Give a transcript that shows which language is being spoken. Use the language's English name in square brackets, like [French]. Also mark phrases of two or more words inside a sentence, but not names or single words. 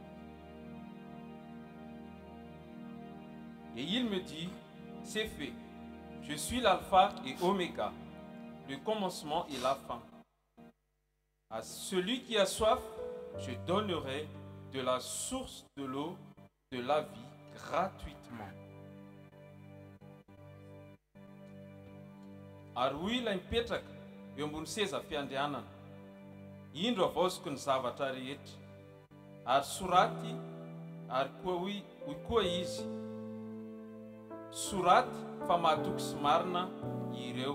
[French] Et il me dit, c'est fait, je suis l'alpha et oméga, le commencement et la fin. À celui qui a soif, je donnerai de la source de l'eau de la vie gratuitement. [Malagasy] Ary hoy ilay mipetraka eo ambony seza fiandrianana, indro avaoziko ny zavatra rehetra, ary soraty, ary hoy koa izy, soraty fa mahatoky sy marina ireo.